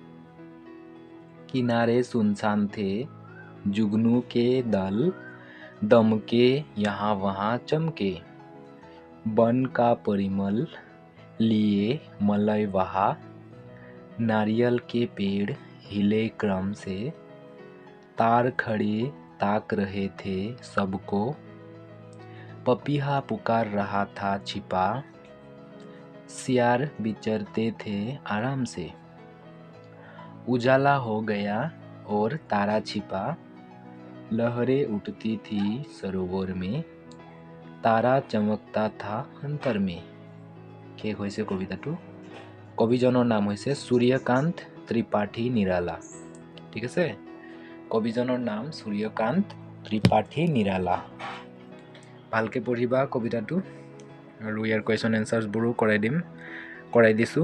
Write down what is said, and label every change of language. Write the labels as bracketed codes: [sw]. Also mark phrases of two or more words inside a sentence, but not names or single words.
[hi] किनारे सुनसान थे, जुगनू के दल दमके यहाँ वहाँ चमके, वन का परिमल लिए मलय वहा, नारियल के पेड़ हिले क्रम से, तार खड़े ताक रहे थे सबको, पपीहा पुकार रहा था छिपा, सियार विचरते थे आराम से। उजाला हो गया और तारा छिपा, लहरें उठती थी सरोवर में, तारा चमकता था अंतर में। [as] শেষ হৈছে কবিতাটো। কবিজনৰ নাম হৈছে সূৰ্যকান্ত ত্ৰিপাঠী নিৰালা। ঠিক আছে, কবিজনৰ নাম সূৰ্যকান্ত ত্ৰিপাঠী নিৰালা। ভালকৈ পঢ়িবা কবিতাটো, আৰু ইয়াৰ কুৱেশ্যন এনচাৰ্ছবোৰো কৰাই দিছোঁ।